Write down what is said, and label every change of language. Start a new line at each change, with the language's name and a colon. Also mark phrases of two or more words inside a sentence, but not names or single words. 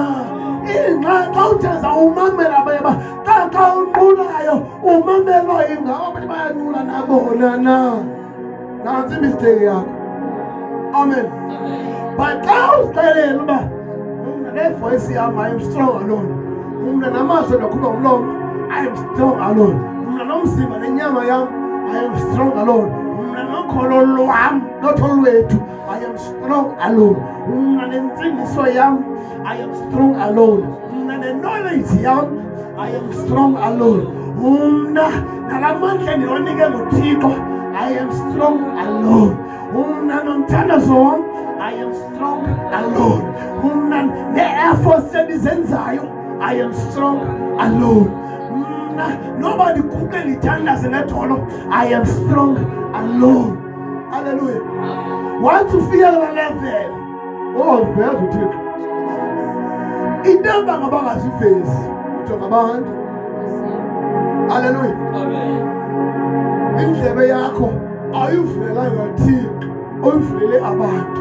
Xhosa: Ingxaki xa uthandaza umamela abanye xa unqulayo umamelwa ingako abanye bayanqula nabona na? Nantsi imisteki yakho. Amen. But xa uzixelela uba mna nevoice yam
English: I am strong alone.
Xhosa: Mna namazwi nakhupha ngomlomo
English: I am strong alone.
Xhosa: Mna nomzimba nenyama yam
English: I am strong alone.
Xhosa: Mna nokholo lwam not olwethu
English: I am strong alone.
Xhosa: Mna nentsindiso yam
English: I am strong alone.
Xhosa: Mna neknowledge yam
English: I am strong alone.
Xhosa: Mna nalamandla ndiwanike nguThixo
English: I am strong alone.
Xhosa: Umna nomthandazo wam
English: I am strong alone.
Xhosa: Umna ne-effort endizenzayo
English: I am strong alone.
Xhosa: Mna noba ndikhuphe ndithandaze ngedolo
English: I am strong alone.
Xhosa: Hallelujah. Once ufika kula level veza uThixo into abangazivezi ujonga abantu. Hallelujah. Indlebe yakho ayivulelanga uThixo, uyivulele abantu.